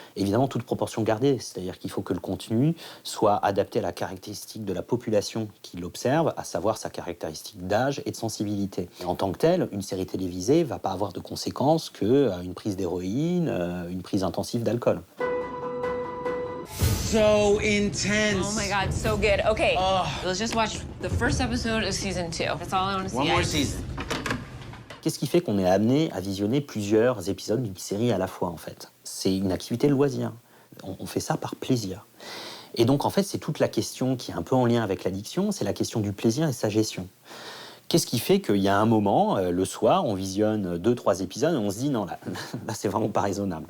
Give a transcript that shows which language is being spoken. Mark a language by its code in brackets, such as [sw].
[fr] Évidemment, toute proportion gardée, c'est-à-dire qu'il faut que le contenu soit adapté à la caractéristique de la population qui l'observe, à savoir sa caractéristique d'âge et de sensibilité. Et en tant que telle, une série télévisée ne va pas avoir de conséquences qu'une prise d'héroïne, une prise intensive d'alcool. [en] So intense. Oh my God, so good. Okay, let's just watch the first episode of season 2. That's all I want to see. One more season. [fr] Qu'est-ce qui fait qu'on est amené à visionner plusieurs épisodes d'une série à la fois, en fait ? C'est une activité de loisir. On fait ça par plaisir. Et donc, en fait, c'est toute la question qui est un peu en lien avec l'addiction, c'est la question du plaisir et sa gestion. Qu'est-ce qui fait qu'il y a un moment, le soir, on visionne 2-3 épisodes et on se dit non, là c'est vraiment pas raisonnable.